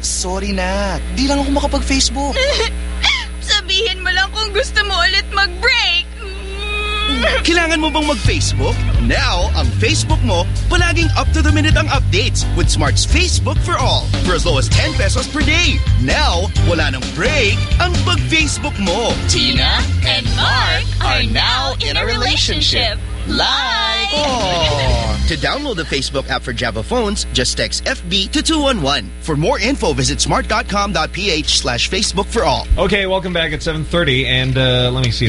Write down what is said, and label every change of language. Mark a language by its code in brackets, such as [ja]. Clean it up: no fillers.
[tl] Sorry na. Di lang ako makapag-Facebook. Sabihin mo lang kung gusto mo ulit mag-break. Kailangan mo bang mag-Facebook? [en] Now, [tl] ang Facebook mo, palaging [en] up-to-the-minute ang updates with Smart's Facebook for All for as low as 10 pesos per day. [tl] Now, wala nang break ang pag-Facebook mo. [en] Tina and Mark are now in a relationship. Live! To download the Facebook app for Java phones, just text FB to 211. For more info, visit smart.com.ph/Facebook for all. Okay, welcome back at 7:30. And let me see.